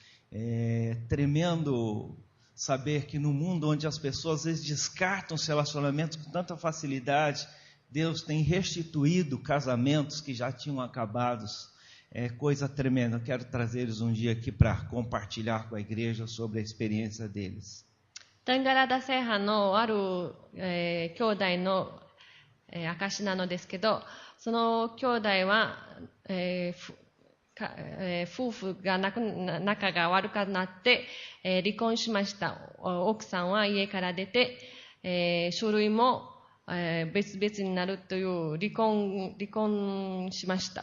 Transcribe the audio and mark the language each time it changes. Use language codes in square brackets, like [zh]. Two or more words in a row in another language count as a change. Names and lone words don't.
[pt] É tremendo saber que no mundo onde as pessoas às vezes descartam os relacionamentos com tanta facilidade, Deus tem restituído casamentos que já tinham acabados. É coisa tremenda. Eu quero trazer eles um dia aqui para compartilhar com a igreja sobre a experiência deles. [ja] タンガラダ制覇のある、兄弟の、証なのですけど、その兄弟は、夫婦が仲が悪くなって、離婚しました。奥さんは家から出て、書類も、別々になるという離婚しました。